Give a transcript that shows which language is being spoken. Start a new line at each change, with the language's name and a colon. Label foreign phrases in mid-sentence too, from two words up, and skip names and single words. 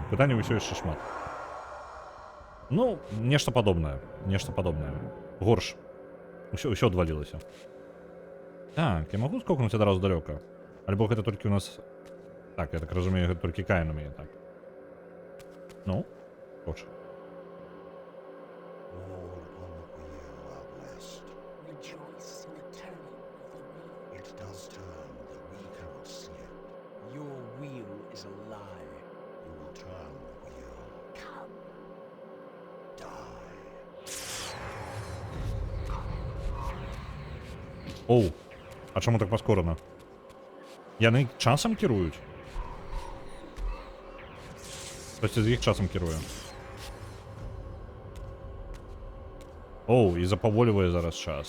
Belarusian: Пытанняў усё яшчэ шмат. Ну, нешта падобнае. Нешта падобнае. Горш. Усё адвалілася. Так, я магу скокнуць адразу далёка? Альбо гэта толькі ў нас... Так, я так разумею, гэта толькі Каін умее так. Ну, хоч.
English: All upon the wheel are blessed. Rejoice in the turning of the wheel. It does turn, though we cannot see it. Your wheel is a lie. You will turn the wheel. Come, Die.
Belarusian: Оу, а чаму так паскорана? Яны часам кіруюць? Хтосьці з іх часам кіруе. Оу, і запаволівае зараз час.